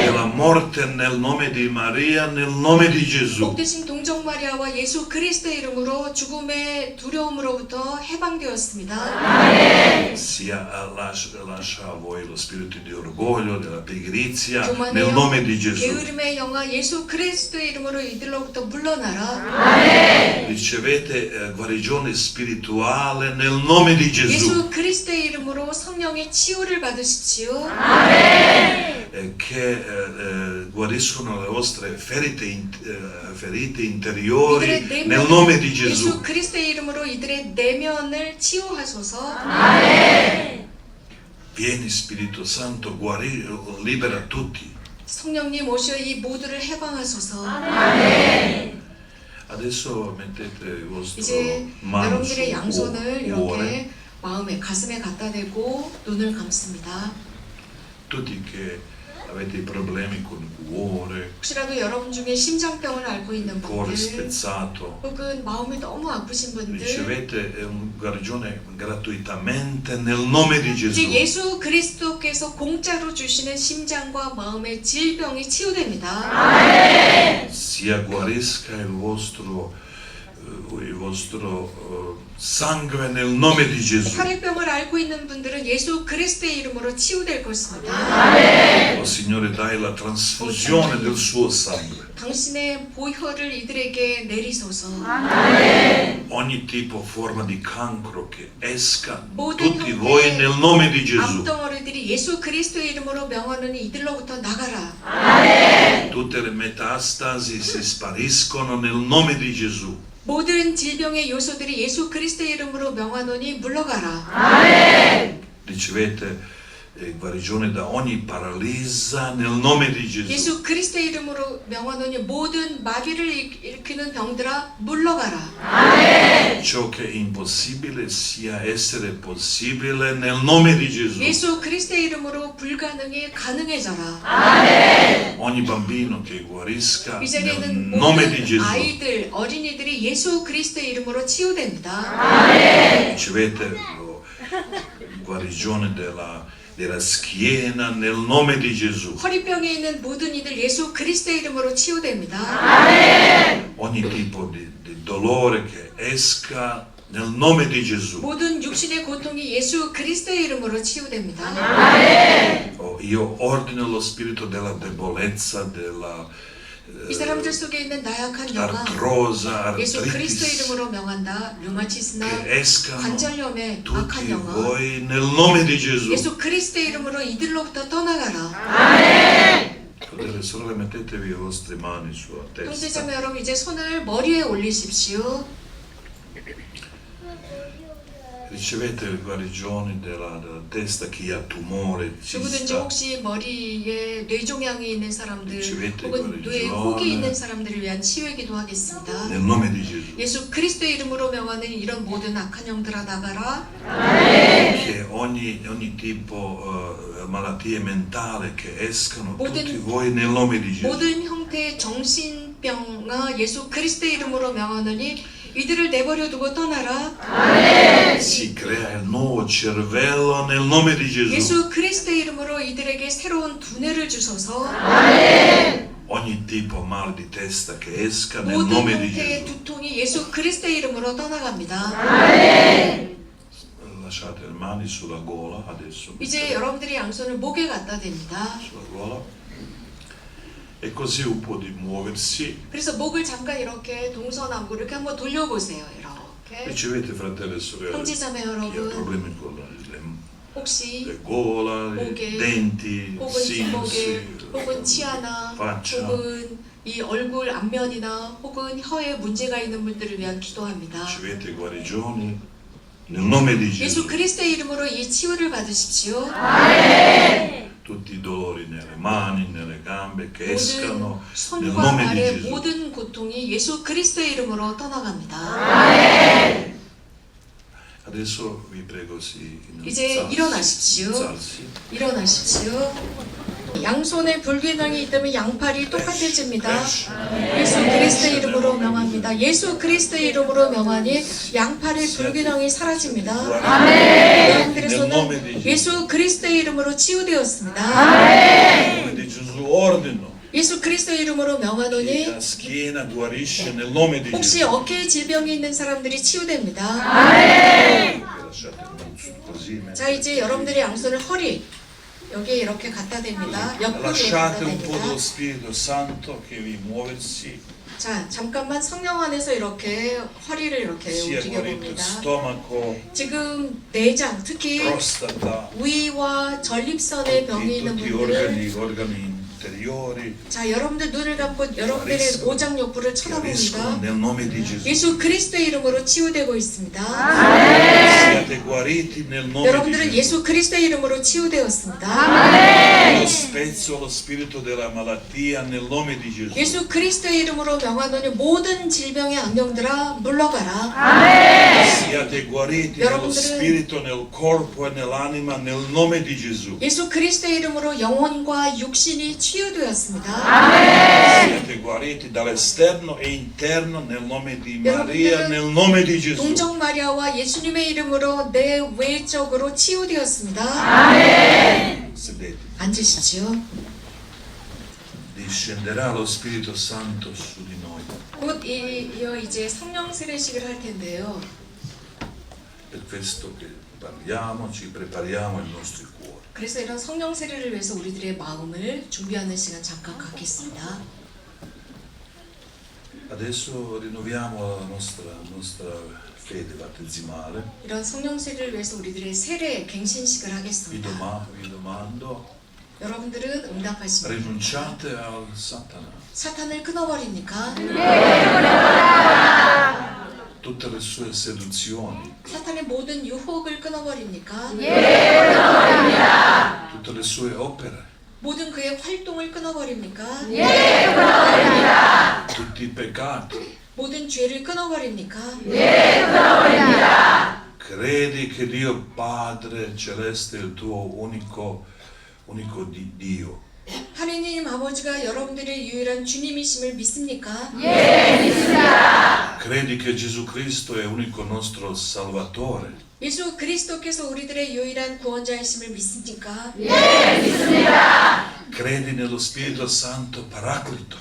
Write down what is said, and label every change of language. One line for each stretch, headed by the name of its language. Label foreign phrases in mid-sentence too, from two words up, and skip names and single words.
Italian: della morte nel nome di Maria, nel nome di Gesù.
Korean: 복되신 동정 마리아와 예수 그리스도의 이름으로 죽음의 두려움으로부터 해방되었습니다.
Italian: Lascia a voi lo spirito di orgoglio, della pigrizia,
Korean: 교만의
Italian: nel nome di
Korean: 영,
Italian: Gesù.
Korean: 게으름의 영아 예수 그리스도의 이름으로 이들로부터 물러나라.
Italian: Ricevete guarigione spirituale nel nome di Gesù.
Korean: 예수 그리스도의 이름으로 성령의 치유를 받으십시오.
Italian: Che guariscono le vostre ferite interiori
Korean: 이들의
Italian: nel nome di
Korean: 예수
Italian: Gesù.
Korean: 그리스도의 이름으로 이들의 내면을 치유하소서.
Italian: Vieni Spirito Santo, libera tutti.
Korean: 성령님 오셔 이 모두를 해방하소서.
Italian: Adesso mettete il vostro
Korean: 이제
Italian: mano
Korean: 여러분들의
Italian: sul
Korean: 양손을
Italian: cuore.
Korean: 이렇게 마음에 가슴에 갖다 대고 눈을 감습니다.
Italian: Tutti che avete problemi con il cuore,
Korean: 혹시라도 여러분 중에 심장병을 앓고 있는
Italian: cuore
Korean: 분들
Italian: spezzato,
Korean: 혹은 마음이 너무 아프신 분들
Italian: ricevete guarigione gratuitamente nel nome di
Korean: 이제
Italian: Gesù.
Korean: 예수 그리스도께서 공짜로 주시는 심장과 마음의 질병이 치유됩니다.
Italian: Sia guarisca il vostro sangue nel nome di Gesù.
Korean: 혈액병을 앓고 있는 분들은 예수 그리스도의 이름으로 치유될 것입니다.
Italian: Oh Signore, dai la trasfusione del suo sangue.
Korean: 당신의 보혈을 이들에게 내리소서.
Italian: Ogni tipo, forma di cancro che esca
Korean: 모든
Italian: tutti voi nel nome di Gesù.
Korean: 암덩어리들이 예수 그리스도의 이름으로 명하노니 이들로부터 나가라.
Italian: Tutte le metastasi si spariscono nel nome di Gesù.
Korean: 모든 질병의 요소들이 예수 그리스도의 이름으로 명하노니 물러가라.
Italian: Ricevete guarigione da ogni paralisia nel nome di Gesù.
Korean: 예수 그리스도의 이름으로 명하노니 모든 마귀를 일으키는 병들아 물러가라.
Italian: Ciò che è impossibile sia essere possibile nel nome di Gesù.
Korean: 예수 그리스도의 이름으로 불가능이 가능해져라.
Italian: Ogni bambino che guarisca
Korean: 이
Italian: nel
Korean: 자리에는
Italian: nome di
Korean: 모든
Italian: Gesù.
Korean: 아이들, 어린이들이 예수 그리스도의 이름으로 치유됩니다.
Italian: Ricevete guarigione della schiena nel nome di Gesù.
Korean: 허리병에 있는 모든 이들 예수 그리스도의 이름으로 치유됩니다.
Italian: Ogni tipo di dolore che esca nel nome di Gesù.
Korean: 모든 육신의 고통이 예수 그리스도의 이름으로 치유됩니다.
Italian: Io ordino lo spirito della debolezza, della
Korean: 이 사람들 속에 있는 나약한 영아
Italian: artrosa,
Korean: 예수 그리스도의
Italian: artritis
Korean: 이름으로 명한다. 류마티스나
Italian: che escano
Korean: 관절염의
Italian: tutti
Korean: 악한 영아
Italian: voi nel nome di Gesù.
Korean: 예수 그리스도의 이름으로 이들로부터 떠나가라.
Italian: Fratelli e sorelle, mettetevi le vostre mani sulla testa.
Korean: 형제자매 여러분 이제 손을 머리에 올리십시오.
Italian: Ricevete le guarigioni della testa, chi ha tumore,
Korean: 누구든지
Italian: cista.
Korean: 혹시 머리에 뇌종양이 있는 사람들 지웨트 혹은 뇌에 거리죠. 혹이 있는 사람들을 위한 치유의 기도하겠습니다.
Italian: Nel nome di Gesù.
Korean: 예수 그리스도의 이름으로 명하는 이런 모든 악한 영들아 나가라.
Italian: Che ogni tipo malattie mentali che escano tutti voi nel nome di Gesù.
Korean: 모든 형태의 정신병아 예수 그리스도의 이름으로 명하노니 이들을 내버려 두고 떠나라.
Italian: Si crea il nuovo cervello nel nome di Gesù.
Korean: 예수 그리스도의 이름으로 이들에게 새로운 두뇌를 주소서.
Italian: Ogni tipo mal di testa che esca nel
Korean: 모든
Italian: nome di
Korean: 형태의
Italian: Gesù.
Korean: 두통이 예수 그리스도의 이름으로 떠나갑니다.
Italian: Lasciate le mani sulla gola adesso.
Korean: 이제 여러분들이 양손을 목에 갖다 댑니다.
Italian: Sulla gola. E così un po' di muoversi.
Korean: 그래서 목을 잠깐 이렇게 동서남북 이렇게 한번 돌려보세요. 이렇게.
Italian: Ricevete fratelli e sorelle.
Korean: 형제자매
Italian: Chi ha
Korean: 여러분
Italian: problemi con
Korean: 혹시
Italian: le gola, i
Korean: 목에,
Italian: denti,
Korean: 혹은
Italian: sinus,
Korean: 목에 혹은 치아나
Italian: faccia.
Korean: 혹은 이 얼굴 앞면이나 혹은 혀에 문제가 있는 분들을 위한 기도합니다.
Italian: Ricevete guarigioni nel nome di
Korean: 예수
Italian: Gesù.
Korean: 그리스도의 이름으로 이 치유를 받으십시오.
Italian: Tutti i dolori nelle mani, nelle gambe che escano
Korean: 모든
Italian: nel
Korean: 손과
Italian: nome di
Korean: 발의
Italian: Gesù.
Korean: 모든 고통이 예수 그리스도의 이름으로 떠나갑니다.
Italian: Adesso vi prego
Korean: 이제 일어나십시오.
Italian: alzarsi.
Korean: 일어나십시오. 양손에 불균형이 있다면 양팔이 똑같아집니다. 예수 그리스도의 이름으로 명합니다. 예수 그리스도의 이름으로 명하니 양팔의 불균형이 사라집니다. 여러분들의 손은 예수 그리스도의 이름으로 치유되었습니다.
Italian: Nel nome di Gesù ordino
Korean: 예수 그리스도의 이름으로
Italian: che
Korean: 명하노니
Italian: la schiena guarisce nel nome di
Korean: 혹시
Italian: Gesù.
Korean: 어깨에 질병이 있는 사람들이 치유됩니다.
Italian: Lasciate le mani così.
Korean: 자 이제 여러분들의 양손을 허리 여기에 이렇게 갖다 댑니다. 옆구리에 갖다
Italian: Lasciate un po' dello
Korean: 댑니다.
Italian: Spirito Santo che vi muoversi,
Korean: 자 잠깐만 성령 안에서 이렇게 허리를 이렇게
Italian: sia
Korean: 움직여
Italian: guarito
Korean: 봅니다.
Italian: stomaco,
Korean: 지금 내장 특히
Italian: prostata,
Korean: 위와 전립선에 병이 있는
Italian: tutti
Korean: 분들
Italian: organi interiori
Korean: 자 여러분들 눈을 감고 여러분들의 오장육부를
Italian: guariscono
Korean: 쳐다봅니다.
Italian: nel nome di Gesù.
Korean: 예수 그리스도의 이름으로 치유되고 있습니다.
Italian: Siate guariti nel nome di
Korean: 여러분들은
Italian: Gesù.
Korean: 예수 그리스도의 이름으로 치유되었습니다.
Italian: Io spezzo lo spirito della malattia nel nome di Gesù.
Korean: 예수 그리스도의 이름으로 명하노니 모든 질병의 악령들아 물러가라.
Italian: Siate guariti nello
Korean: 여러분들은
Italian: spirito, nel corpo e nell'anima nel nome di Gesù.
Korean: 예수 그리스도의 이름으로 영혼과 육신이 치유되었습니다.
Italian: Siate guariti dall'esterno e interno nel nome di Maria, nel nome di Gesù.
Korean: 동정 마리아와 예수님의 이름으로 내 외적으로 치유되었습니다.
Italian: Sedete.
Korean: 앉으십시오.
Italian: Discenderà lo Spirito Santo su di noi.
Korean: 곧 이어 이제 성령 세례식을 할 텐데요.
Italian: Per questo che parliamo, ci prepariamo i nostri cuori.
Korean: 그래서 이런 성령 세례를 위해서 우리들의 마음을 준비하는 시간 잠깐 갖겠습니다.
Italian: Adesso rinnoviamo la nostra fede battesimale.
Korean: 이런 성령세를 위해서 우리들의 세례 갱신식을 하겠습니다.
Italian: Vi domando,
Korean: 여러분들은 응답하십니다.
Italian: rinunciate al Satana.
Korean: 사탄을 끊어버립니까?
Italian: Tutte le sue seduzioni,
Korean: 사탄의 모든 유혹을 끊어버립니까?
Italian: tutte le sue opere,
Korean: 모든 그의 활동을 끊어버립니까?
Italian: tutti i peccati.
Korean: 모든 죄를 끊어버립니까?
Italian: Credi che Dio Padre Celeste è il tuo unico Dio.
Korean: 하느님 아버지가 여러분들의 유일한 주님이심을 믿습니까?
Italian: Credi che Gesù Cristo è unico nostro Salvatore.
Korean: 예수 그리스도께서 우리들의 유일한 구원자이심을 믿습니까?
Italian: Credi nello Spirito Santo Paraclito.